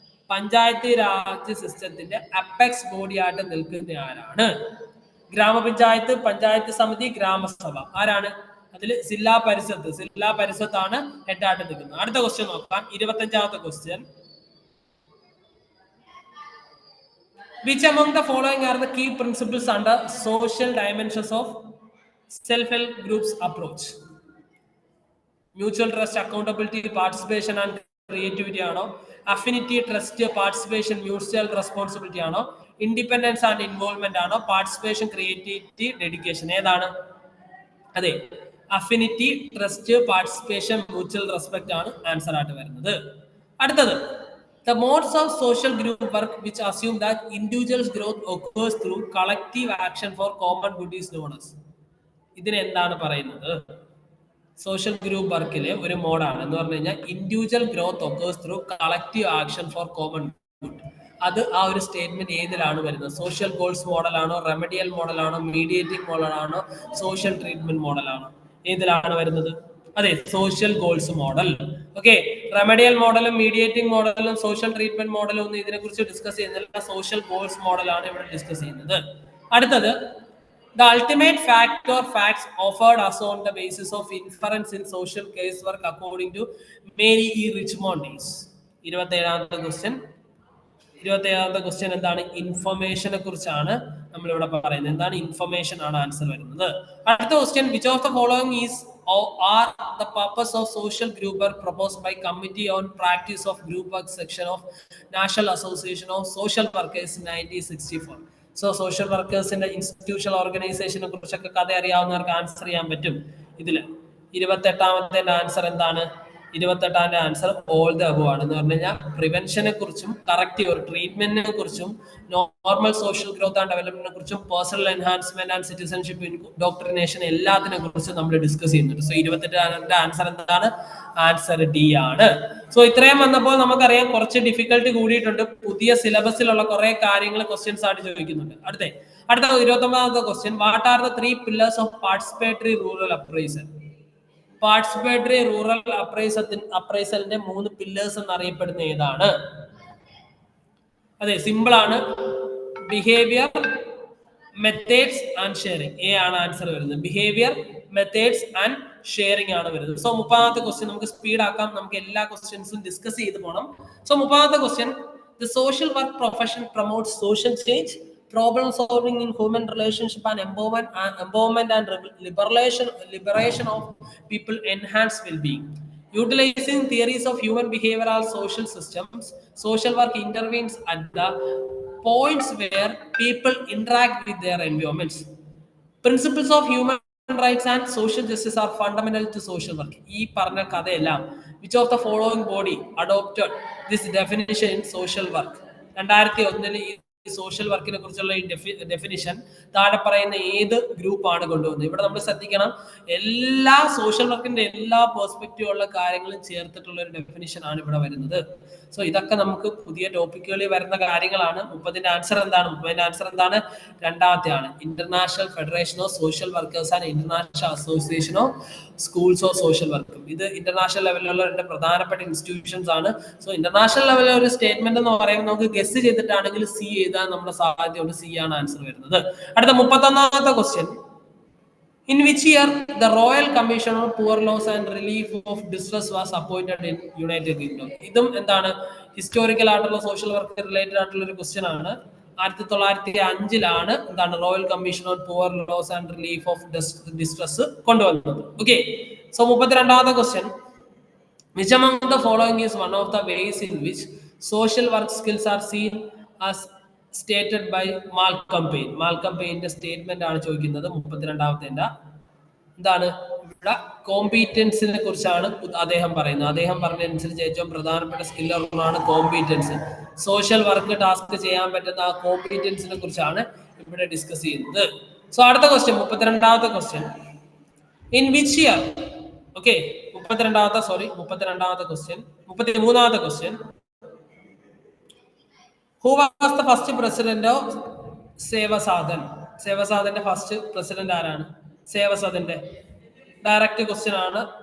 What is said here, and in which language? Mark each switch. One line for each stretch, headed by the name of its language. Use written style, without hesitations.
Malayalam: പഞ്ചായത്ത് രാജ് സിസ്റ്റത്തിന്റെ apex body ആയിട്ട് നിൽക്കുന്ന ആരാണ്? ഗ്രാമപഞ്ചായത്ത്, പഞ്ചായത്ത് സമിതി, ഗ്രാമസഭ. ആരാണ് അതിൽ? ജില്ലാ പരിഷത്താണ് ഹെഡായിട്ട് നിൽക്കുന്നത്. അടുത്ത ക്വസ്റ്റ്യൻ നോക്കാം, 25ാമത്തെ question.
English: Which among the following are the key principles under social dimensions of self-help groups approach? Mutual trust, accountability, participation and creativity ആണോ?
Malayalam: Affinity, trust, participation, mutual responsibility ആണോ? ഇൻഡിപെൻഡൻസ് ആൻഡ് ഇൻവോൾവ്മെന്റ് ആണോ? Participation, creativity, dedication? ഏതാണ്? അതെ, affinity, trust, participation, mutual respect ആണ് answer ആയിട്ട് വരുന്നത്.
English: അടുത്തത്, the modes of social group work which assume that individuals growth occurs through collective action for common good is known as.
Malayalam: ഇതിന് എന്താണ് പറയുന്നത്? സോഷ്യൽ ഗ്രൂപ്പ് വർക്കിലെ ഒരു മോഡാണ് എന്ന് പറഞ്ഞു കഴിഞ്ഞാൽ individual growth occurs through collective action for common good. അത് ആ ഒരു സ്റ്റേറ്റ്മെന്റ് ഏതിലാണ് വരുന്നത്? Social goals മോഡലാണോ, remedial മോഡലാണോ, mediating മോഡലാണോ, social treatment മോഡലാണോ? ഏതിലാണ് വരുന്നത്? അതെ, social goals model. Okay, remedial മോഡലും മീഡിയേറ്റിംഗ് മോഡലും സോഷ്യൽ ട്രീറ്റ്മെന്റ് മോഡലും ഒന്നും ഇതിനെ കുറിച്ച് ഡിസ്കസ് ചെയ്യുന്നില്ല. സോഷ്യൽ ഗോൾസ് മോഡലാണ് ഇവിടെ ഡിസ്കസ് ചെയ്യുന്നത്.
English: അടുത്തത്, the ultimate fact or facts offered us on the basis of inference in social casework according to Mary E. Richmond is.
Malayalam: 27ാമത്തെ question എന്താണ്? ഇൻഫർമേഷനെ കുറിച്ചാണ് നമ്മൾ ഇവിടെ പറയുന്നത്. എന്താണ്? ഇൻഫർമേഷൻ ആണ് ആൻസർ വരുന്നത്. അടുത്ത question,
English: which of the following is are the purpose of social group work proposed by Committee on Practice of Group Work section of National Association of Social Workers 1964?
Malayalam: So social വർക്കേഴ്സിന്റെ institutional ഓർഗനൈസേഷനെ കുറിച്ചൊക്കെ കഥ അറിയാവുന്നവർക്ക് answer ചെയ്യാൻ പറ്റും. ഇതില് 28ാമത്തെ answer എന്താണ്? 28ാമത്തെ answer all the above ആണ്. എന്ന് പറഞ്ഞു കഴിഞ്ഞാൽ പ്രിവെൻഷനെ കുറിച്ചും കറക്റ്റീവ് ഒരു ട്രീറ്റ്മെന്റിനെ കുറിച്ചും നോർമൽ സോഷ്യൽ ഗ്രോത്ത് ആൻഡ് ഡെവലപ്മെന്റിനെ കുറിച്ചും പേഴ്സണൽ എൻഹാൻസ്മെന്റ് ആൻഡ് സിറ്റിസൺഷിപ്പ് ഡോക്ട്രിനേഷൻ എല്ലാത്തിനെ കുറിച്ചും നമ്മൾ ഡിസ്കസ് ചെയ്യുന്നുണ്ട്. സോ 28ാമത്തെ ആൻസർ എന്താണ്? ആൻസർ ഡി ആണ്. സോ ഇത്രയും വന്നപ്പോൾ നമുക്കറിയാം കുറച്ച് ഡിഫിക്കൽട്ടി കൂടിയിട്ടുണ്ട്. പുതിയ സിലബസിലുള്ള കുറെ കാര്യങ്ങൾ ക്വസ്റ്റ്യൻസ് ആയിട്ട് ചോദിക്കുന്നുണ്ട്. അടുത്ത 29ാമത്തെ question,
English: What are the 3 pillars of participatory rural appraisal?
Malayalam: Participatory rural അപ്രൈസലിന്റെ 3 pillars എന്നറിയപ്പെടുന്ന ഏതാണ്? അതെ, സിമ്പിൾ ആണ്. Behaviour, methods and sharing. A ആണ് ആൻസർ വരുന്നത്. ബിഹേവിയർ, മെത്തേഡ്സ് ആൻഡ് ഷെയറിംഗ് ആണ് വരുന്നത്. സോ 30ാമത്തെ ക്വസ്റ്റ്യൻ നമുക്ക് സ്പീഡ് ആക്കാം, നമുക്ക് എല്ലാ ക്വസ്റ്റ്യൻസും ഡിസ്കസ് ചെയ്ത് പോകണം. So 30ാമത്തെ question,
English: The social work profession promotes social change, problem solving in human relationship and empowerment and liberation of people, enhance well-being. Utilizing theories of human behavioral social systems, social work intervenes at the points where people interact with their environments. Principles of human rights and social justice are fundamental to social work.
Malayalam: ഈ പറഞ്ഞ കഥയെല്ലാം
English: which of the following body adopted this definition in social work?
Malayalam: 2001 social വർക്കിനെ കുറിച്ചുള്ള ഈ definition താഴെ പറയുന്ന ഏത് ഗ്രൂപ്പാണ് കൊണ്ടുവന്നത്? ഇവിടെ നമ്മൾ ശ്രദ്ധിക്കണം, എല്ലാ സോഷ്യൽ വർക്കിന്റെ എല്ലാ പെർസ്പെക്റ്റീവ് ഉള്ള കാര്യങ്ങളും ചേർത്തിട്ടുള്ള ഒരു ഡെഫിനിഷൻ ആണ് ഇവിടെ വരുന്നത്. സോ ഇതൊക്കെ നമുക്ക് പുതിയ ടോപ്പിക്കുകളിൽ വരുന്ന കാര്യങ്ങളാണ്. 30ന്റെ ആൻസർ എന്താണ്? 30ന്റെ ആൻസർ എന്താണ്? രണ്ടാമത്തെ ആണ്. International federation of social workers and international association of schools of social work. ഇത് ഇന്റർനാഷണൽ ലെവലിലുള്ള രണ്ട് പ്രധാനപ്പെട്ട ഇൻസ്റ്റിറ്റ്യൂഷൻസ് ആണ്. സോ ഇന്റർനാഷണൽ ലെവലിലെ ഒരു സ്റ്റേറ്റ്മെന്റ് എന്ന് പറയുമ്പോൾ നമുക്ക് ഗസ് ചെയ്തിട്ടാണെങ്കിൽ സി എഴുതാൻ നമ്മുടെ സാധ്യതയുണ്ട്. സി ആണ് ആൻസർ വരുന്നത്. അടുത്ത 31ാമത്തെ question,
English: in which year the Royal Commission on Poor Laws and Relief of Distress was appointed in United Kingdom?
Malayalam: ഇതും എന്താണ്? ഹിസ്റ്റോറിക്കൽ ആയിട്ടുള്ള സോഷ്യൽ വർക്ക് റിലേറ്റഡ് ആയിട്ടുള്ള ഒരു ക്വസ്റ്റ്യൻ ആണ്. 1905 എന്താണ് royal commission on poor loss and relief of distress കൊണ്ടുവന്നത്. Okay, so 32ാമത്തെ question,
English: which among the following is one of the ways in which social work skills are seen as stated by Malcolm Payne?
Malayalam: Malcolm പെയിന്റെ statement ആണ് ചോദിക്കുന്നത്. 32ാമത്തെ എന്താണ്? ഇവിടെ കോമ്പീറ്റൻസിനെ കുറിച്ചാണ് അദ്ദേഹം പറയുന്നത്. അദ്ദേഹം പറഞ്ഞതനുസരിച്ച് ഏറ്റവും പ്രധാനപ്പെട്ട സ്കില്ലാണ് കോമ്പീറ്റൻസ്. സോഷ്യൽ വർക്ക് ടാസ്ക് ചെയ്യാൻ പറ്റുന്ന ആ കോമ്പീറ്റൻസിനെ കുറിച്ചാണ് ഇവിടെ ഡിസ്കസ് ചെയ്യുന്നത്. സോ അടുത്ത question, 32ാമത്തെ question,
English: In which year? Okay, 32ാമത്തെ question. 33ാമത്തെ question. Who was the first president of Sevasadan?
Malayalam: Sevasadന്റെ first president ആരാണ്? സേവസദന്റെ ഡയറക്റ്റ് ക്വസ്റ്റ്യൻ ആണ്.